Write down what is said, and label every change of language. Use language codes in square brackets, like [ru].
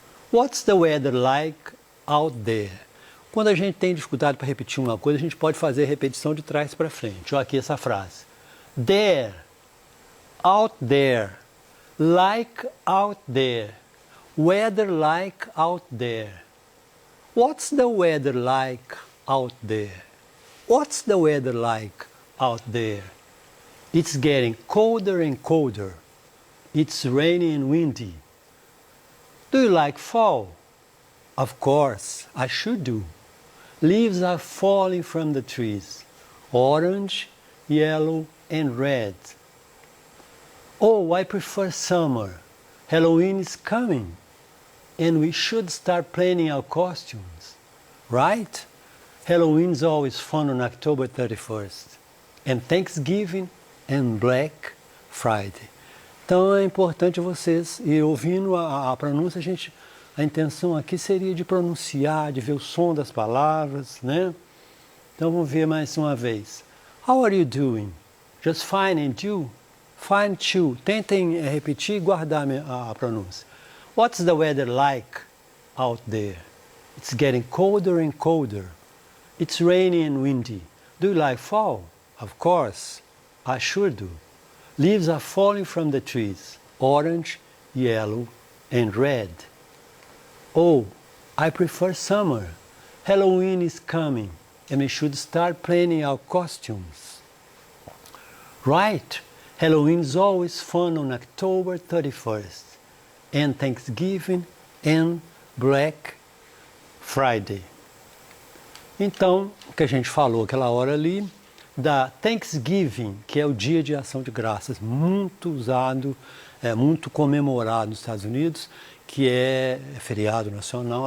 [en] What's the weather like out there? [pt] Quando a gente tem dificuldade para repetir uma coisa, a gente pode fazer a repetição de trás para frente. Olha aqui essa frase. [en] There. Out there. Like out there. Weather like out there. What's the weather like out there? What's the weather like out there? It's getting colder and colder. It's rainy and windy. Do you like fall? Of course, I should do. Leaves are falling from the trees. Orange, yellow and red. Oh, I prefer summer. Halloween is coming. And we should start planning our costumes. Right? Halloween is always fun on October 31st. And Thanksgiving and Black Friday. [pt] Então é importante vocês ir ouvindo a pronúncia, a intenção aqui seria de pronunciar, de ver o som das palavras, né? Então vamos ver mais uma vez. [en] How are you doing? Just fine and you? Fine too. [pt] Tentem repetir e guardar a pronúncia. [en] What's the weather like out there? It's getting colder and colder. It's rainy and windy. Do you like fall? Of course, I sure do. Leaves are falling from the trees, orange, yellow, and red. Oh, I prefer summer. Halloween is coming, and we should start planning our costumes. Right, Halloween is always fun on October 31st, and Thanksgiving and Black Friday. [pt] Então, o que a gente falou aquela hora ali, da Thanksgiving, que é o dia de ação de graças, muito usado muito comemorado nos Estados Unidos, que é feriado nacional.